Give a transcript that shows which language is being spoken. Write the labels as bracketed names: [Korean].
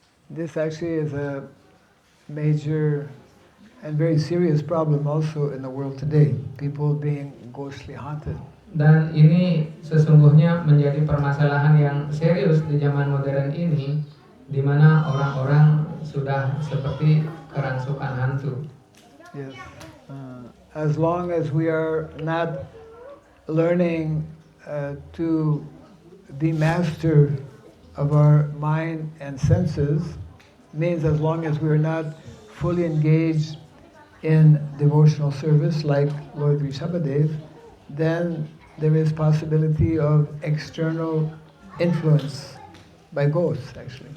[English] This actually is a major and very serious problem also in the world today. People being ghostly haunted. [Indonesian] Dan ini sesungguhnya menjadi permasalahan yang serius di zaman modern ini, di mana orang-orang sudah seperti kerangsukan hantu. [English] Yes. As long as we are not learning to be master of our mind and senses, means as long as we are not fully engaged in devotional service like Lord Rishabhadev, then there is possibility of external influence by ghosts actually.